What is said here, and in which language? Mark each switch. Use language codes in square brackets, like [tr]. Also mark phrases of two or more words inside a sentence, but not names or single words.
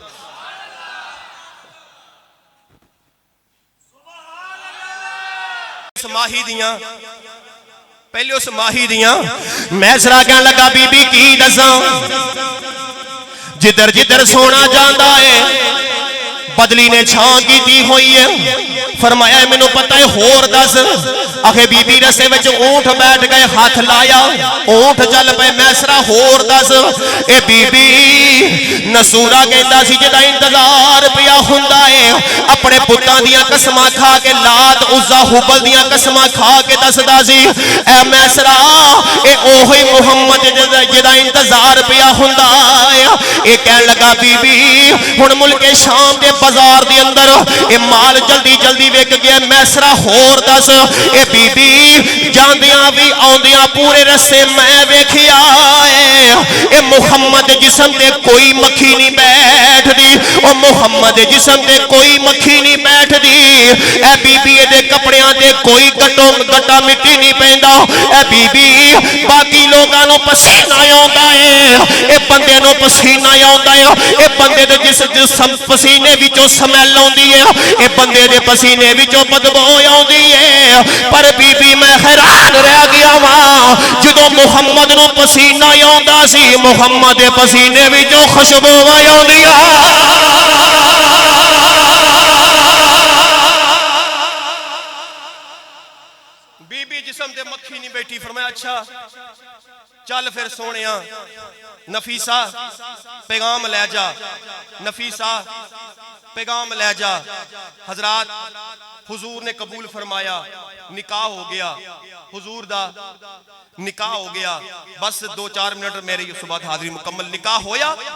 [pa] ماہی دیاں پہلے اس ماہی دیاں میسرہ کہن لگا بی بی کی دساں، جدھر جدھر سونا جاندا ہے بدلی نے چھان کی دی ہوئی ہے فرمایا مینوں پتہ ہے ہور دس آخے بی بی رسے وچ اونٹ بیٹھ گئے ہاتھ لایا اونٹ چل پے میسرا ہور دس اے بی بی نصورہ کہندا سی جدا انتظار پیا ہوندا ہے اپنے پتاں دیاں قسماں کھا کے لات عزا حبل دیاں قسماں کھا کے دسدا سی اے میسرا اے اوہی محمد جدا انتظار پیا ہوندا ہے اے کہن لگا بی بی ہن ملک شام دے بازار دے اندر اے مال جلدی جلدی وک گیا میسرا ہور دس اے بی بی جاندیاں بھی آندیاں پورے رسے میں ویکھیا اے محمد جسم تے کوئی مکھی نہیں بیٹھ دی او محمد جسم تے کوئی مکھی نہیں بیٹھ دی اے بی بی دے کپڑیاں تے کوئی گٹا مٹی نہیں پیندا اے بی بی باقی لوگاں نو پسینہ آوندا ہے اے بندے نو پسینہ آوندا ہے اے بندے دے جسم پسینے وچوں سمیل آوندی ہے اے بندے دے پسینے وچوں بدبو آوندی ہے پر بی بی میں حیران رہ گیا وا جدوں محمد نو پسینہ آوندا سی محمد دے پسینے وچوں خوشبو آوندی بی بی جسم تے مکھی نہیں بیٹھی فرمایا اچھا چل پھر سونیا نفیسہ پیغام لے جا نفیسہ پیغام لے جا حضرات حضور نے قبول فرمایا نکاح ہو گیا حضور دا نکاح ہو گیا بس 2-4 منٹ میری اس بعد حاضری مکمل نکاح ہویا